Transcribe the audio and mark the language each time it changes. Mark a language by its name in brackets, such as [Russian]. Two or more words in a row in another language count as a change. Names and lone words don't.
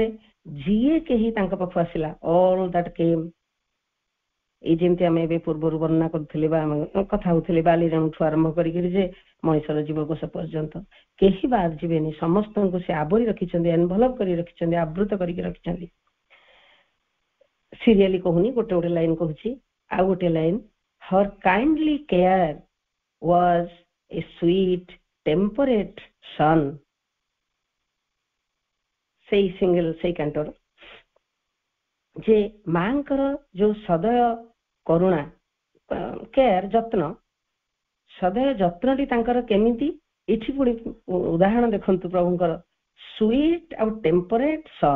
[Odia] ଯିଏ କେହି ତାଙ୍କ ପାଖକୁ ଆସିଲା, [English] all that came, [Odia] ଏଇ ଯେମିତି ଆମେ ଏବେ ପୂର୍ବରୁ ବର୍ଣ୍ଣନା କରୁଥିଲେ ବା ଆମେ କଥା ହଉଥିଲେ ବାଲିରାଣୀଠୁ ଆରମ୍ଭ କରିକି ଯେ ମଣିଷର ଜୀବକୋଷ ପର୍ଯ୍ୟନ୍ତ କେହି ବାଦ ଯିବେନି, ସମସ୍ତଙ୍କୁ ସେ ଆବରି ରଖିଛନ୍ତି, ଏନଭଲପ କରି ରଖିଛନ୍ତି, ଆବୃତ କରିକି ରଖିଛନ୍ତି। ସିରିଆଲି କହୁନି, ଗୋଟେ ଗୋଟେ ଲାଇନ କହୁଛି। ଆଉ ଗୋଟେ ଲାଇନ, [English] her kindly care was a sweet temperate son। [Odia] ସେଇ ସିଙ୍ଗଲ ସେଇ କାଣ୍ଟର ଯେ ମାଙ୍କର ଯୋଉ ସଦୟ କରୁଣା, କେୟାର, ଯତ୍ନ, ସଦୟ ଯତ୍ନଟି ତାଙ୍କର କେମିତି, ଏଠି ପୁଣି ଉଦାହରଣ ଦେଖନ୍ତୁ ପ୍ରଭୁଙ୍କର, ସୁଇଟ୍ ଆଉ [English] temperate son.